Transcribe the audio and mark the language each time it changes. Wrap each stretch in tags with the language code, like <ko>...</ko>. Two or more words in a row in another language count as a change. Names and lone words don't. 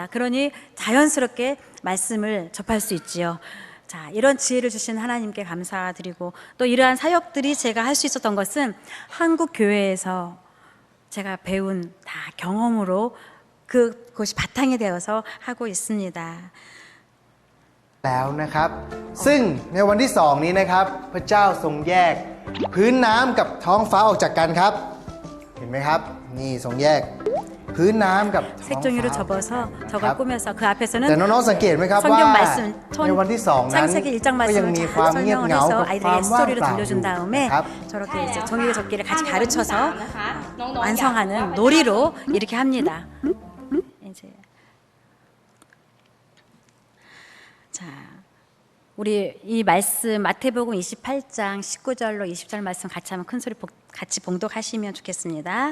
<ko>그러니 자연스럽게 말씀을 접할 수 있지요. 자, 이런 지혜를 주신 하나님께 감사드리고 또 이러한 사역들이 제가 할 수 있었던 것은 한국 교회에서 제가 배운 다 경험으로 그것이 바탕이 되어서 하고 있습니다.</ko> <th>แล้วนะครับซึ่งในวันที่สองนี้นะครับพระเจ้าทรงแยกพื้นน้ำกับท้องฟ้าออกจากกันครับเห็นไหมครับนี่ทรงแยกพื้นน้ำกับท้องฟ้า</th> <ko>색종이로 접어서 저걸 꾸며서 그 앞에서는</ko> <th>แต่น้องๆสังเกตไหมครับว่า</th> <ko>성경 말씀</ko> <th>ในวันที่สองนั้น</th> <ko>창세기 1장</ko> <th>ก็ยัง</th> <ko>말씀을</ko> <th>มี</th> <ko>잘</ko> <th>ความเงียบ</th> <ko>설명을</ko> <th>เหงา</th> <ko>해서</ko> <th>กับความ</th> <ko>아이들에게</ko> <th>ว่าง</th> <ko>스토리를</ko> <th>เปล่าอ</th> <ko>들려준</ko> <th>ยู่</th> <ko>다음에</ko> <th>นะครับ</th> <ko>저렇게 이제 종이로 접기를 같이 가르쳐서 완성하는 놀이로 이렇게 합니다. 이제 자, 우리 이 말씀 마태복음 28장 19절로 20절 말씀 같이 한번 큰 소리 같이 봉독하시면 좋겠습니다.</ko>